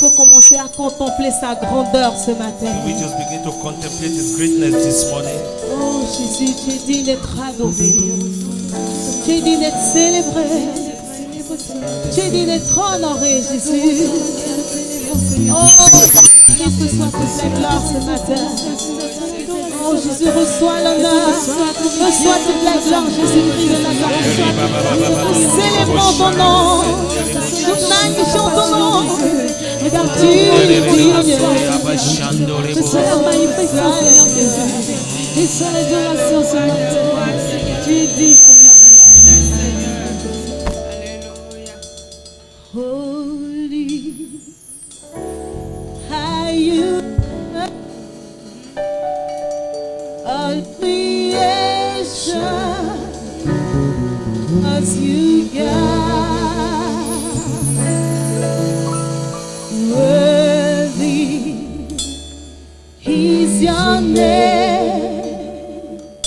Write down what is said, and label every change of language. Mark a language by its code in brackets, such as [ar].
[fr] peut commencer à contempler sa grandeur ce matin? [en] We just begin to contemplate his greatness this morning. [fr] Oh Jésus, tu es digne d'être adoré. Tu es digne d'être célébré. Tu es digne d'être honoré, Jésus. Oh, qu'il te soit toute la gloire ce matin. Oh Jésus, reçois l'honneur. Reçois toute la gloire, Jésus-Christ de Nazareth. Nous célébrons ton nom. Nous magnifions ton nom. Regarde, tu es digne. Reçois la magnification. Reçois l'adoration ce matin. Tu es digne. [en] Holy are you, all creation as you God, worthy is your name.